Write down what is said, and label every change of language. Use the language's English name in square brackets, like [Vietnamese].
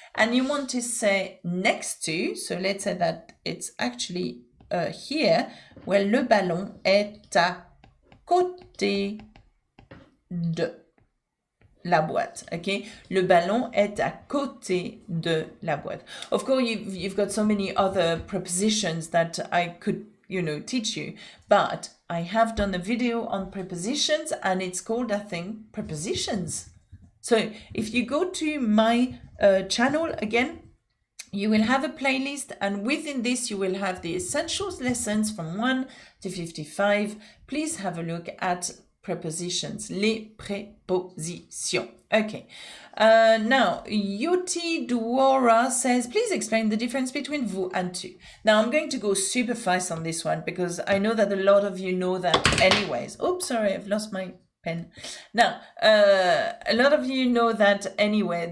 [English] And you want to say next to. So let's say that it's actually here. [French] Well, le ballon est à côté de la boîte, okay? Le ballon est à côté de la boîte. [English] Of course, you've got so many other prepositions that I could, teach you, but I have done a video on prepositions, and it's called, I think, Prepositions. So if you go to my channel again, you will have a playlist, and within this you will have the essentials lessons from 1 to 55. Please have a look at [French] prepositions, les prépositions. [English] Okay. Now, Yoti Duora says, please explain the difference between vous and tu. Now, I'm going to go super fast on this one because I know that a lot of you know that anyways. Oops, sorry, I've lost my pen. Now, a lot of you know that anyway.